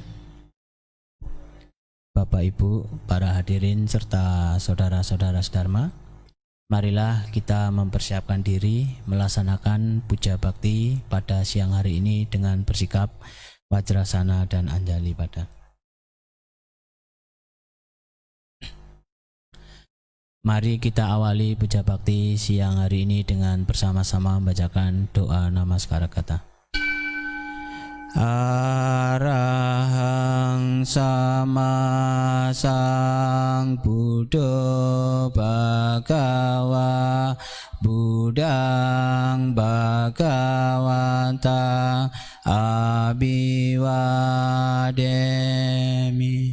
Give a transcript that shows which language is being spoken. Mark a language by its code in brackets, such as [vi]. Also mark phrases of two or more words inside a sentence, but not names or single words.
[id] Bapak Ibu, para hadirin serta saudara-saudara sedharma, marilah kita mempersiapkan diri melaksanakan puja bakti pada siang hari ini dengan bersikap Wajrasana dan Anjali Pada. Mari kita awali puja bakti siang hari ini dengan bersama-sama membacakan doa namaskara kata. [pi] Arahang sama sang Buddha Bhagava Buddhang Bhagavata Abhiwademi.